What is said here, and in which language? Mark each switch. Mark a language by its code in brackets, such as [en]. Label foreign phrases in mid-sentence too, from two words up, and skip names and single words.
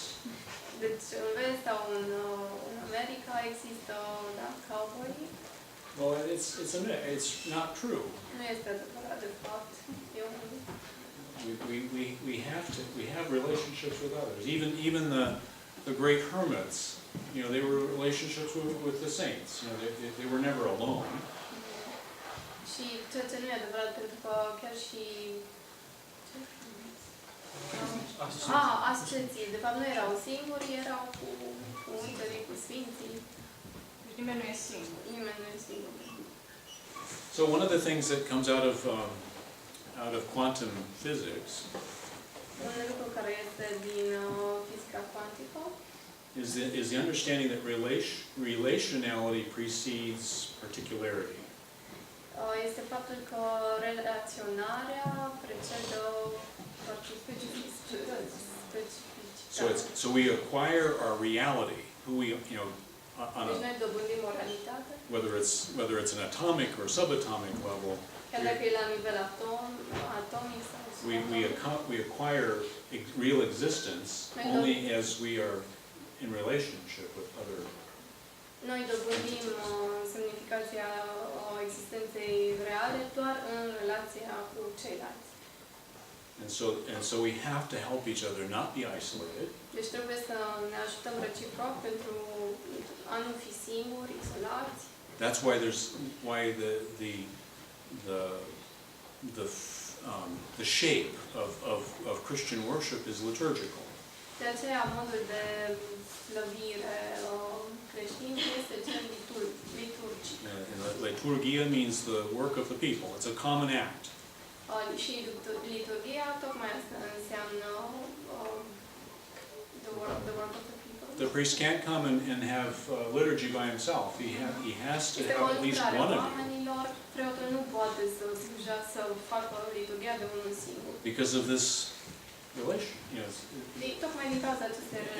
[ro] Deci în Vest sau în America există cowboy. [en] Well, it's not true. [ro] Nu este adevărat de fapt. [en] We have relationships with others. Even the great hermits, they were relationships with the saints. They were never alone. [ro] ceea ce nu e adevărat, pentru că chiar și asceții, de fapt nu erau singuri, erau cu îngerii, cu sfinții. Nimeni nu e singur. Nimeni nu e singur. [en] So one of the things that comes out of quantum physics [ro] Un lucru care este din fizica cuantică [en] is the understanding that relationality precedes particularity. [ro] Este faptul că relaționarea precedă specificitate. [en] So we acquire our reality, who we, on [ro] Deci a, noi dobândim o realitate, [en] whether it's an atomic or subatomic level, [ro] chiar dacă e la nivel atomic sau [en] we acquire real existence only as we are in relationship with other. [ro] Noi dobândim semnificația existenței reale doar în relația cu ceilalți. [en] And so we have to help each other, not be isolated. [ro] Deci trebuie să ne ajutăm reciproc pentru a nu fi singuri, izolați. [en] That's why the shape of Christian worship is liturgical. [ro] De aceea modul de slăvire creștin este cel liturgic. [en] Liturgia means the work of the people. It's a common act. [ro] Și liturgia tocmai asta înseamnă [en] the work of the people. The priest can't come and have liturgy by himself. He has to have at least one of you. [ro] Preotul nu poate să slujească, să facă liturgia de unul singur. [en] Because of this relation, [ro] Tocmai din cauza acestei relații.